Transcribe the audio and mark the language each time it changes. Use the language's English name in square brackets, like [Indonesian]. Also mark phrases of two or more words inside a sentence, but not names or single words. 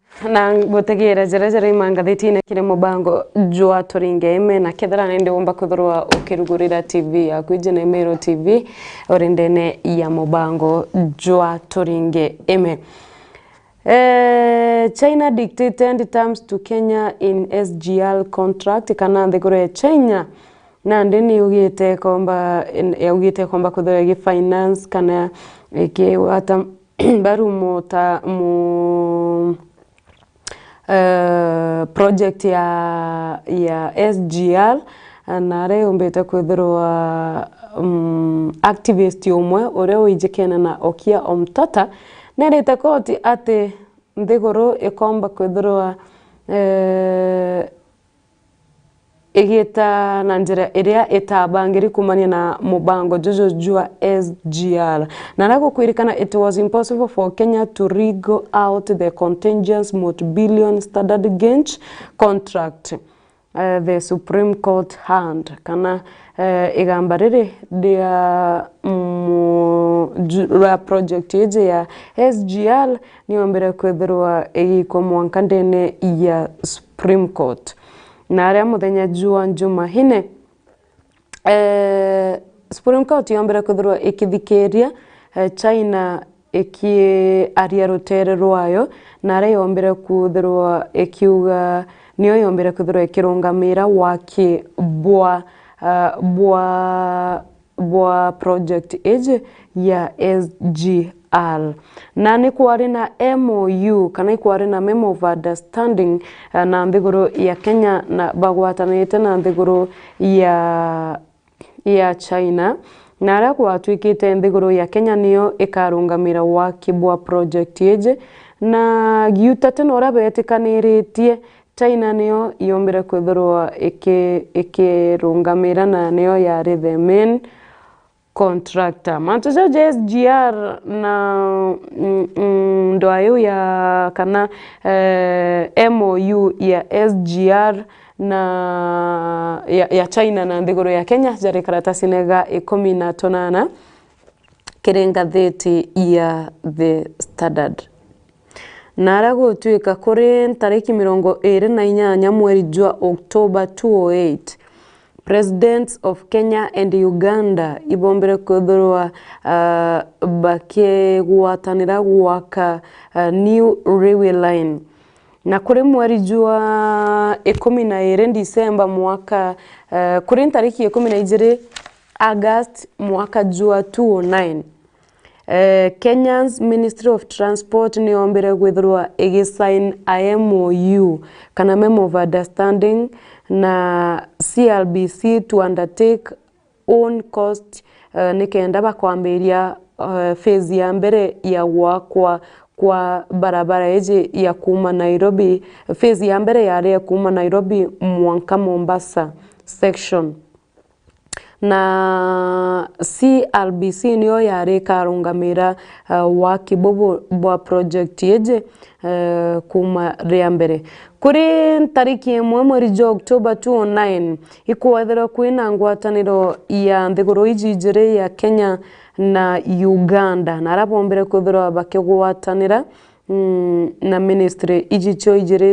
[Meru] na gutegera jerejere imangathitine kire mubango jwa turinge ime na kethera nende womba kuthurwa ukirugurira TV ya kwijene Meru TV orindene ya mubango jwa turinge ime. [English] China dictated terms to Kenya in SGR contract [Meru] kana thigure China na ndeni yugite komba kuthura finance kana ke wata baru mota mu project ya SGR na reo mbeta kwithirwa activist umwe ore wijikena na okia omtata nereta koti ate nthiguru ikomba kwithirwa igita na njira iria itabangiri kumania na mubango jojo jua SGR na nako kwirikana [English] it was impossible for Kenya to wriggle out the contentious multi-billion standard gauge contract the Supreme Court hand [Meru] kana igambarire dia project yeje ya SGR niombere kwithirwa igiko mwankandene ya Supreme Court na aria muthenya jua Jumahine Supreme Court yombere kwithirwa ikithikeria China aria rutere rwayo na aria yombere kwithirwa ikiuga niyo yombere kwithirwa ikirungamira waki bwa project eje ya SGR na ni kwari na MOU kana kwari na [English] memo of understanding [Meru] na nthiguru ya Kenya na bagwatanite na nthiguru ya China na ara kwatwikite nthiguru ya Kenya niyo ikarungamira waki bwa project eje na giutate no rabetikaniritie China niyo yombere kwithirwa ikirungamira na niyo yari [English] the main contractor. [Meru] Mantojo SGR na ndoayo ya kana MOU ya SGR na ya China na nthiguru ya Kenya jari karatasi nega 18 kirengatheti ya The Standard. Narago tuika kuri tariki 28 mweri jwa October 2008 [English] Presidents of Kenya and Uganda [Meru] ibombere kwithirwa bakigwatanira gwaka new [English] railway line [Meru] na kuri mweri jwa 12 December mwaka kuri tariki 12 August mwaka jwa 2009 Kenya's Ministry of Transport ni ombere kwithirwa igisign MOU kana [English] memo of understanding [Meru] na CLBC [English] to undertake own cost [Meru] nikenda bakwambiria phase ya mbere ya gwakwa kwa barabara eje ya kuma Nairobi phase ya mbere ya kuma Nairobi mwanka Mombasa section na CLBC niyo yari karungamira waki bobo bwa project yeje kuma riambere kuri tariki 1 mweri jwa October 2009 ikuwathira kwina ngwataniro ya nthiguru ijijire ya Kenya na Uganda na rabombere kwithirwa bakigwatanira na ministry ijicho ijire